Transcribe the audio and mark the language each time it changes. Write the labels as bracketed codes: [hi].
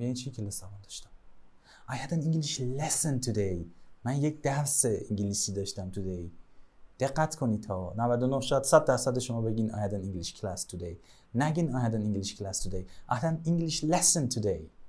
[fa] یعنی چی کلاس زبان داشتم؟ [en] I had an English lesson today. [fa] من یک درس انگلیسی داشتم today. دقت کنید تا 99 شاید 100% شما بگین [en] I had an English class today. نگین I had an English class today. I had an English lesson today.